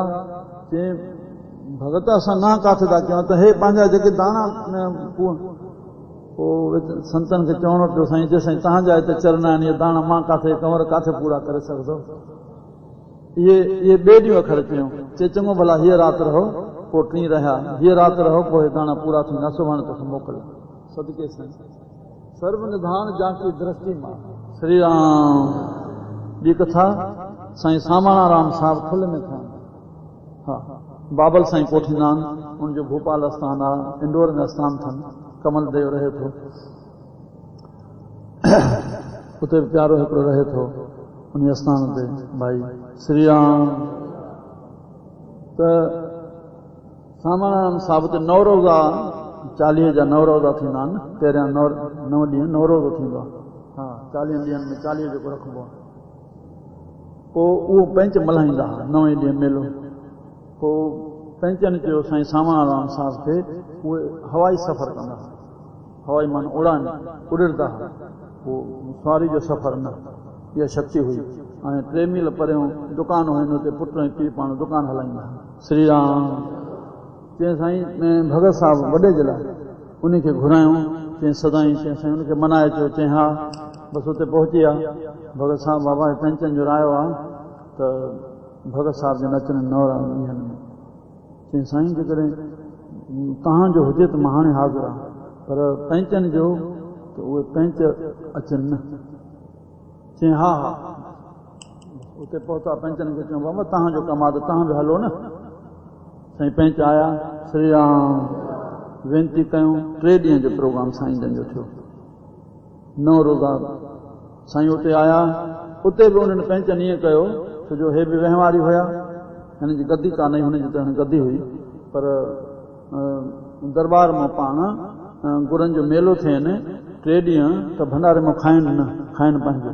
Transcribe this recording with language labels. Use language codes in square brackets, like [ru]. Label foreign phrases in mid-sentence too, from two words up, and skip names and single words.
[sd] चई भगत असां ना किथे था कयूं त हे पंहिंजा जेके दाणा पोइ संतनि खे चवणो पियो साईं जे साईं तव्हांजा हिते चरना आहिनि, इहे दाणा मां किथे कंवर किथे पूरा करे सघंदो। इहे ॿिए ॾींहुं अखर चयूं। चए चङो भला हीअ राति रहो, पोइ 3 रहिया, हीअ राति रहो, पोइ हे दाणा पूरा थींदा, सुभाणे तोखे मोकिलियो। सदके साईं। सर्व निधान जाकी दृष्टि मां। श्री राम। ॿी कथा साईं सामाणाराम साहिब खुल में था। हा, बाबल साईं कोठींदा आहिनि, उनजो भोपाल आस्थान आहे, इंदौर में आस्थान अथनि, कमल देव रहे थो, उते बि प्यारो हिकिड़ो रहे थो उन आस्थान ते भाई श्री राम। त सामाणाराम साहिब ते नवरोज़ा 40 जा नवरोज़ा थींदा आहिनि, पहिरियां 9 ॾींहं नवरोज़ो थींदो आहे। हा, 40 ॾींहंनि में 40 जेको रखिबो आहे, पोइ उहो पंच मल्हाईंदा हुआ 9 ॾींहं मेलो। पोइ पंचनि चयो साईं सामाणाराम साहिब खे उहे हवाई सफ़र कंदा हुआ, हवाई मान उड़ान उड़ंदा हुआ, पोइ सवारी जो सफ़र न, इहा शक्ति हुई। ऐं 3 मील परियों दुकान हुई, हुते पुट ऐं पीउ पाण दुकान हलाईंदा हुआ। श्री राम। चई साईं भगत साहिब वॾे जे लाइ उनखे घुरायूं, चई सदाईं, चई साईं उनखे मनाए अचो, चई हा। बसि हुते पहुची विया भगत साहिब, बाबा पंचनि जो रायो आहे त भगत साहिब जे नचनि 9 ॾींहंनि में। चई साईं जेकॾहिं तव्हांजो हुजे त मां हाणे हाज़िर आहियां, पर पंचनि जो त उहे पंच अचनि न। चई हा हा। उते पहुता, पंचनि खे चयूं बाबा तव्हांजो कमु आहे त तव्हां बि हलो न। साईं पंच आया, श्री राम वेनती कयूं। 3 ॾींहं जो प्रोग्राम साईं जन जो थियो, 9 रोज़ा साईं उते आया। उते बि उन्हनि पंचनि ईअं कयो, छो जो हे बि वहिंवारी हुया, हिन जी गद्दी कान्हे, हुनजी त गद्दी हुई, पर दरबार मां पाण गुरनि जो मेलो थियनि 3 ॾींहं त भंडारे मां खाइनि न, खाइनि पंहिंजो।